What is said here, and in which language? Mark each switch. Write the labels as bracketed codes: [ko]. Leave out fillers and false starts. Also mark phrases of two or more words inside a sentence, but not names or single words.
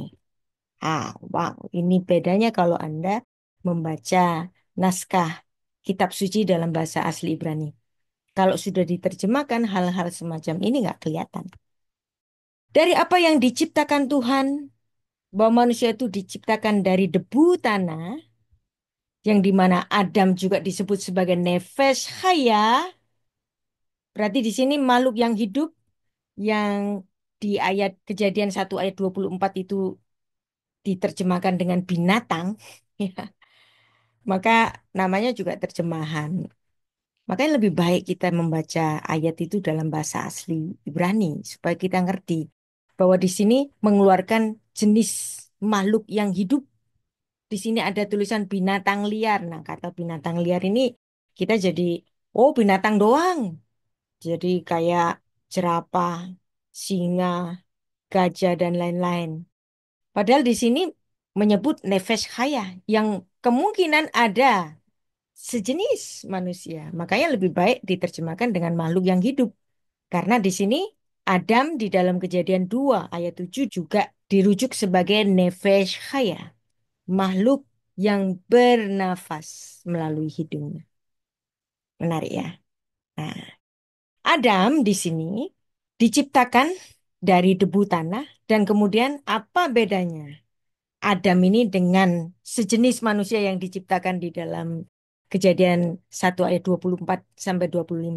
[id] Ah, wow, ini bedanya kalau Anda membaca naskah kitab suci dalam bahasa asli Ibrani. Kalau sudah diterjemahkan hal-hal semacam ini nggak kelihatan. Dari apa yang diciptakan Tuhan, bahwa manusia itu diciptakan dari debu tanah, yang dimana Adam juga disebut sebagai [he] נפש חיה, [id] berarti di sini makhluk yang hidup, yang di ayat Kejadian 1 ayat 24 itu diterjemahkan dengan binatang, ya, maka namanya juga terjemahan. Makanya lebih baik kita membaca ayat itu dalam bahasa asli Ibrani supaya kita ngerti bahwa di sini mengeluarkan jenis makhluk yang hidup. Di sini ada tulisan binatang liar. Nah, kata binatang liar ini kita jadi oh binatang doang. Jadi kayak jerapah, singa, gajah dan lain-lain. Padahal di sini menyebut [he] נפש חיה [id] yang kemungkinan ada sejenis manusia. Makanya lebih baik diterjemahkan dengan makhluk yang hidup. Karena di sini Adam di dalam Kejadian 2 ayat 7 juga dirujuk sebagai [he] נפש חיה, [id] makhluk yang bernafas melalui hidungnya. Menarik ya. Nah, Adam di sini diciptakan dari debu tanah dan kemudian apa bedanya Adam ini dengan sejenis manusia yang diciptakan di dalam Kejadian 1 ayat 24 sampai 25.